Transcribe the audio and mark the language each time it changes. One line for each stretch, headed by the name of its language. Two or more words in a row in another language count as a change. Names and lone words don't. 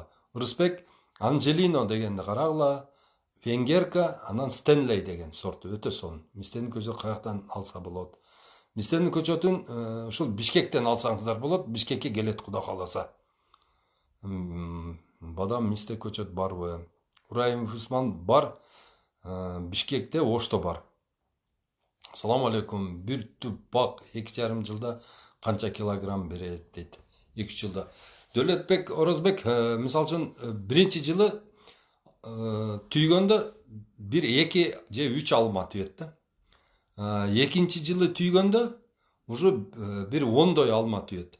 Kyrgyz: Ырысбек Анжелино дегенди карагыла. Венгерка, анан Стенлей деген сорту өтө сонун. Мистенин көчөтүн каяктан алса болот? Мистенин көчөтүн ушул Бишкектен алсаңыздар болот. Бишкекке келет кудай кааласа. Бадам мисте көчөт барбы? Ураимов Усман бар. Бишкекте Ошто бар.
Uzbek: Assalomu alaykum.
Kyrgyz: Bir түп бак 2,5 жылда канча килограмм берет дейт. 2 жылда. Дөлөтбек Орозбек мисалы үчүн биринчи жылы түйгөндө 1-2 же 3 алма түйөт да. Экинчи жылы түйгөндө уже бир 10 алма түйөт.